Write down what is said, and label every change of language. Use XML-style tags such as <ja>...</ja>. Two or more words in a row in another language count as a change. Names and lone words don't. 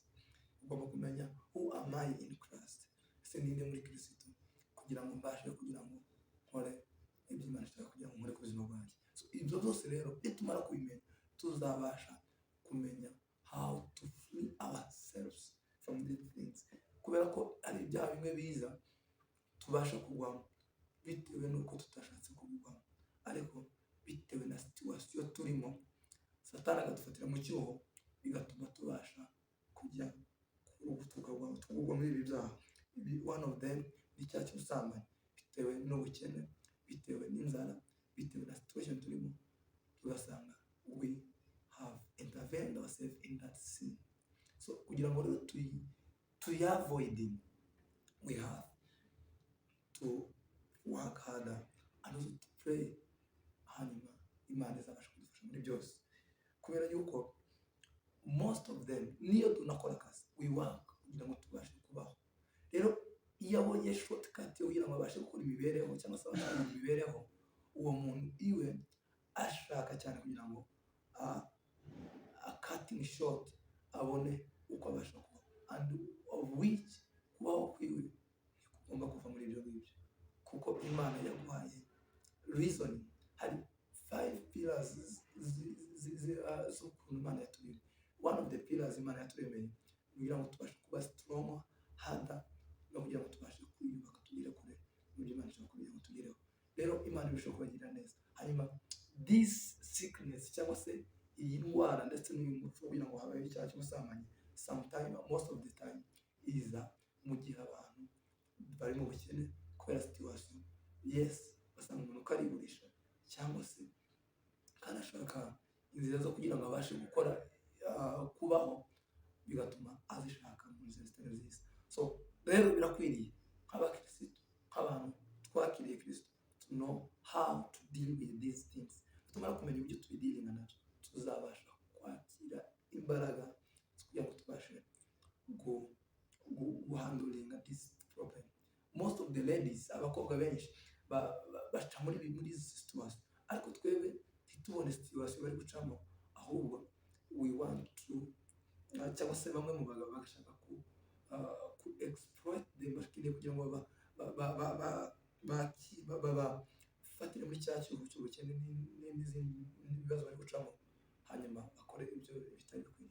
<rw>Ugomba kumenya</rw> <en>who am I in Christ,</en> <rw>ese ninde muri Kristo, kugira ngo mbashe kugira ngo nkore ibyo Imana ishaka kugira ngo nkore ku buzima bwanjye. So ibyo byose rero nitumara kubimenya tuzabasha kumenya</rw> <en>how to free ourselves from these things,</en> <rw>kubera ko ari ibyaha bimwe biza tubasha kugwamo bitewe n'uko tutashatse kubigwamo, ariko bitewe na situation turimo Satani agadufatira mu cyuho bigatuma tubasha kujya kugwa muri ibi byaha.</rw> <en>One of them</en> <rw>ni icyaha cy'ubusambanyi, bitewe n'ubukene, bitewe n'inzara, bitewe na situation turimo, tugasanga</rw> <en>we have intervened ourselves in that sin. So</en> <rw>kugira ngo rero</rw> <en>avoiding, we have to work harder and also to pray,</en> <rw>hanyuma Imana izabasha kudufasha muri byose, kubera yuko</rw> <en>most of them</en> <rw>niyo tunakora akazi</rw> <en>we work</en> <rw>kugira ngo tubashe kubaho. Rero iyo abonye shortcut yo kugira ngo abashe gukora imibereho cyangwa se abashe imibereho, uwo muntu iwe ashaka cyane kugira ngo</rw> <en>cutting short</en> <rw>abone uko abasha kubaho,</rw> <en>and of which</en> <rw>kubaho kwiwe ugomba kuva muri ibyo ngibyo, kuko Imana yaguhaye reason. Hari 5 pillars z'ukuntu Imana yaturemye.</rw> <en>One of the pillars</en> <rw>Imana yaturemeye kugira ngo tubashe kuba</rw> <en>strong, harder,</en> <rw>no kugira ngo tubashe kwiyubaka tugere kure n'ibyo Imana ishaka kugira ngo tugereho. Rero Imana ibasha kubagira neza. Hanyuma</rw> <en>this sickness</en> <rw>cyangwa se iyi ndwara ndetse n'uyu muco kugira ngo habaye icyaha cy'ubusambanyi,</rw> <en>sometime, most of the time,</en> <rw>iza mu gihe abantu bari mu bukene kubera situation. Yes, basanga umuntu ukariburisha cyangwa se kanashaka inzira zo kugira ngo abashe gukora kubaho, bigatuma azishaka mu nzira zitari nziza. So rero birakwiriye nk'abakristo, nk'abantu twakiriye Kristo,</rw> <en>to know how to deal with these things.</en> <rw>Tumara kumenya uburyo tubidiringa nabyo, tuzabasha kwakira imbaraga kugira ngo tubashe guhandlinga</rw> <en>this problem. Most of the ladies,</en> <rw>abakobwa benshi baca muri situation, ariko twebwe ntitubone situation bari gucamo, ahubwo</rw> <en>we want to</en> <rw>cyangwa se bamwe mu bagabo bagashaka ku</rw> <en>exploit them,</en> <rw>bashikiriye kugira ngo bafatire muri cya cyuho cy'ubukene n'izindi bibazo bari gucamo, hanyuma bakore ibyo bitari bikwiriye.</rw>